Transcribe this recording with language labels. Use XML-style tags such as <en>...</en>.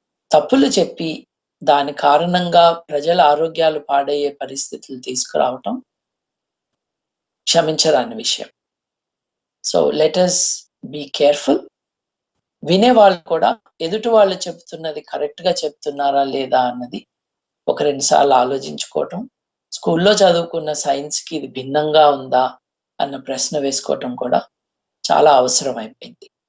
<te>తప్పులు చెప్పి దాని కారణంగా ప్రజల ఆరోగ్యాలు పాడయ్యే పరిస్థితులు తీసుకురావటం క్షమించరాని విషయం.</te> <en>So let us be careful.</en> <te>వినేవాళ్ళు కూడా ఎదుటి వాళ్ళు చెప్తున్నది కరెక్ట్గా చెప్తున్నారా లేదా అన్నది ఒక 2 సార్లు ఆలోచించుకోవటం, స్కూల్లో చదువుకున్న సైన్స్కి ఇది భిన్నంగా ఉందా అన్న ప్రశ్న వేసుకోవటం కూడా చాలా అవసరం అయిపోయింది.</te>